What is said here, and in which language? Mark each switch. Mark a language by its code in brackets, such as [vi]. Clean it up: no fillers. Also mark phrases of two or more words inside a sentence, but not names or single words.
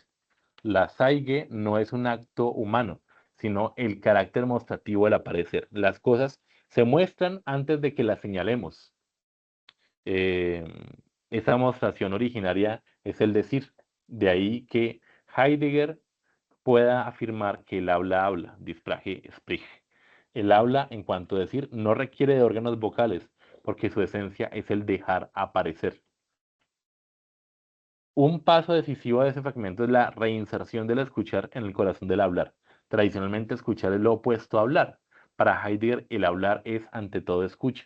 [es] La Zeige no es un acto humano, sino el carácter mostrativo del aparecer. Las cosas se muestran antes de que las señalemos. Eh, esa mostración originaria es el decir. De ahí que Heidegger pueda afirmar que el habla, [de] die Sprache spricht. [es] El habla, en cuanto a decir, no requiere de órganos vocales, porque su esencia es el dejar aparecer. Un paso decisivo de ese fragmento es la reinserción del escuchar en el corazón del hablar. Tradicionalmente, escuchar es lo opuesto a hablar. Para Heidegger, el hablar es ante todo escucha.